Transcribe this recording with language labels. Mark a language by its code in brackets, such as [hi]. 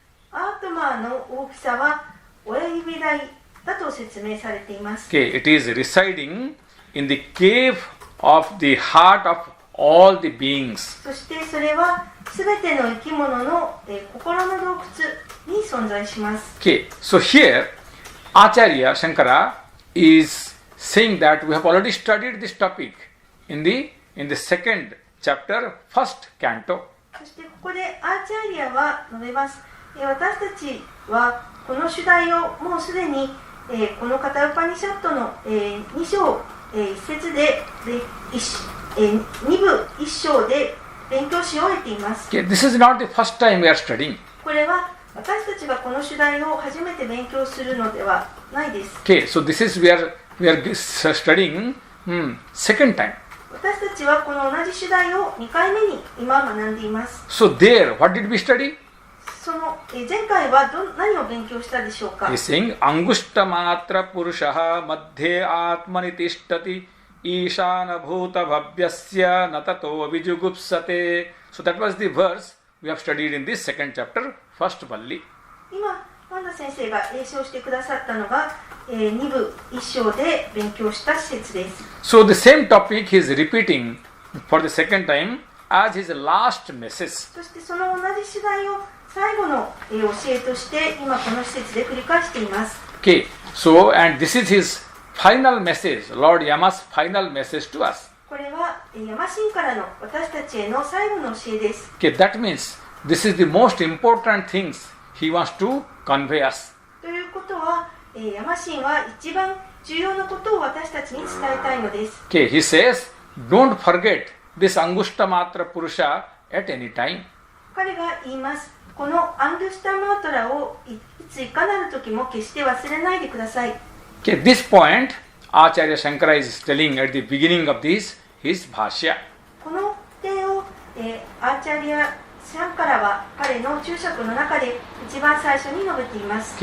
[ja] アートマーの大きさは親指大だと説明されています。 [en] Okay, it is residing in the cave of the heart of all the beings. [ja] そしてそれはすべての生き物の、心の洞窟に存在します。 [en] Okay, so here Acharya Shankara is saying that we have already studied this topic in the second chapter, first canto. [ja] そしてここでアーチャーリアは述べます。私たちはこの主題をもうすでに、このカタウパニシャットの、2章、1節で、2部1章で勉強し終えています。 [en] Okay, this is not the first time we are studying. [ja] これは私たちがこの主題を初めて勉強するのではないです。 [en] Okay, so this is we are studying second time. [ja] 私たちはこの同じ主題を2回目に今学んでいます。 [en] So there, what did we study? [ja] その前回は何を勉強したでしょうか。 [en] He is saying, [sa] Angushta matra purushaha madhye atmani tishtati ishana bhuta bhavyasya natato vijugupsate. [en] So that was the verse we have studied in this second chapter, first valli. [ja] 今、ワンダ先生が詠唱してくださったのが、2部1章で勉強した施設です。 [en] So the same topic he is repeating for the second time as his last message. [ja] そしてその同じ主題を最後の教えとして今この施設で繰り返しています。 [en] Okay, so and this is his final message, Lord Yama's final message to us. [ja] これはヤマ神からの私たちへの最後の教えです。 [en] Okay, that means this is the most important things he wants to convey us. [ja] ということは、ヤマ神は一番重要なことを私たちに伝えたいのです。 [en] Okay, he says, don't forget this Angushta Matra Purusha at any time. [ja] 彼が言います。このアングシュタマートラをいついかなる時も決して忘れないでください。 [en] Okay, this point Acharya Shankara is telling at the beginning of his Bhashya. [ja] この点を、アーチャリア・シャンカラは彼の注釈の中で一番最初に述べています。